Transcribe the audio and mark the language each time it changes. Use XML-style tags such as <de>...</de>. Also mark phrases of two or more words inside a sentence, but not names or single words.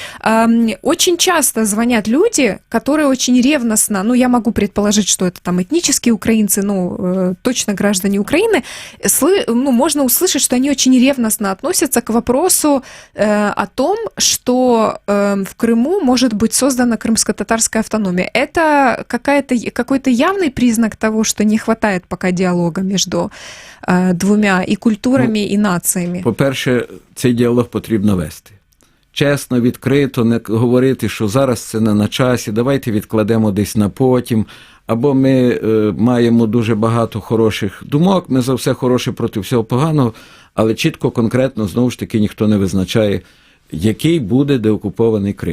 <ru>очень часто звонят люди, которые очень ревностно, ну, я могу предположить, что это там этнические украинцы, ну, точно граждане Украины, можно услышать, что они очень ревностно относятся к вопросу о том, что в Крыму может быть создана крымско-татарская автономия. Это какой-то явный признак того, что не хватает пока диалога между двумя и культурами, и нациями?</ru> <uk>По-перше, цей діалог потрібно вести. Чесно, відкрито, не говорити, що зараз це не на часі, давайте відкладемо десь на потім, або ми маємо дуже багато хороших думок, ми за все хороше проти всього поганого, але чітко, конкретно, знову ж таки, ніхто не визначає, який буде деокупований Крим.</uk>